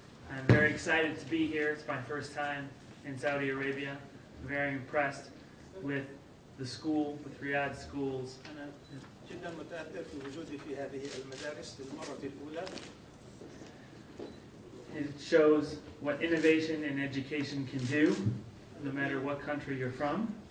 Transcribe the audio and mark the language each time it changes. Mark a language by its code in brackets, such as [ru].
[en] I'm very excited to be here. It's my first time in Saudi Arabia. I'm very impressed with the school, with Riyadh schools. [ar] أنا جدا متأثر بوجودي في هذه المدارس للمرة الأولى. [en] It shows what innovation in education can do, no matter what country you're from.